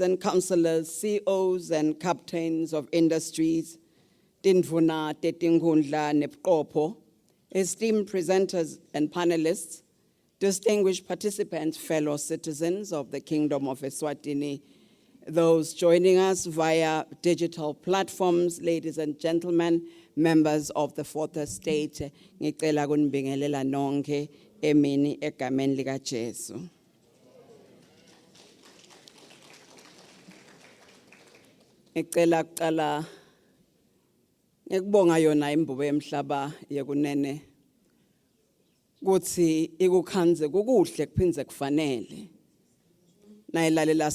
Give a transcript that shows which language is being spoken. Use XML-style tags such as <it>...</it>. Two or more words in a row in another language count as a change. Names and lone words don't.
<en>and councillors, CEOs and captains of industries, Tinkhundla, Tinkhundla, Nepkopo, esteemed presenters and panelists, distinguished participants, fellow citizens of the Kingdom of Eswatini, those joining us via digital platforms, ladies and gentlemen, members of the Fourth Estate,</en> <ss>ngicela kunibingelela nonke emini egameni lika Jesu. Ngicela kuqala ngikubonga yona imbubo emhlaba yekunene kuthi ikukhanze kukuhle kuphindze kufanele nayilalela</ss>